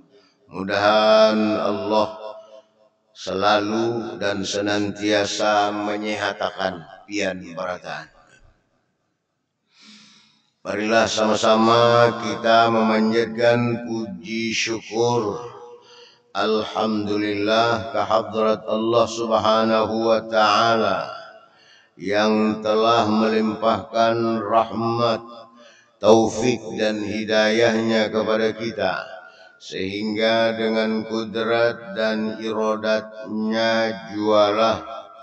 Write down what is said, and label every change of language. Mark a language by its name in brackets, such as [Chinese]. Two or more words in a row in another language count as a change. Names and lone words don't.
[Banjar] Mudahan Allah selalu dan senantiasa menyehatakan pian barataan. [Indonesian] Marilah sama-sama kita memanjatkan puji syukur alhamdulillah kehadrat Allah [Arabic] سبحانه وتعالى [Indonesian] yang telah melimpahkan rahmat, taufik dan hidayahnya kepada kita, sehingga dengan kudrat dan iradatnya jualah